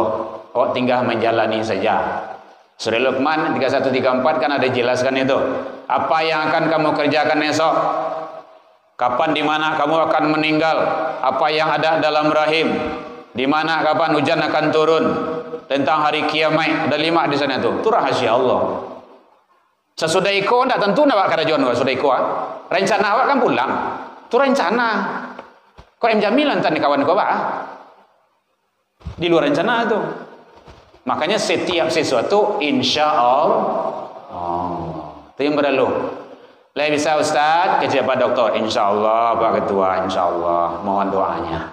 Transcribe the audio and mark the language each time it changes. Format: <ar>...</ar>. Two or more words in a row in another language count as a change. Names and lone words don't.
<id>Oh, tinggal menjalani saja. Surah Luqman 31-34 kan ada jelaskan itu. Apa yang akan kamu kerjakan esok? Kapan di mana kamu akan meninggal? Apa yang ada dalam rahim? Di mana kapan hujan akan turun? Tentang hari kiamat ada 5 di sana itu. Itu rahasia Allah.</id> <min>Sesudah iko ndak tentu nak karajuan sudah iko. Rencana awak kan pulang.</min> <id>Itu rencana. Kok jamilan tadi kawan kau di luar rencana itu. Makanya setiap sesuatu</id> <ar>insya Allah.</ar> <id>Itu yang berlalu. Lah bisa Ustaz, kerja Pak Doktor,</id> <ar>insya Allah,</ar> <id>Pak Ketua,</id> <ar>insya Allah,</ar> <id>mohon doanya.</id>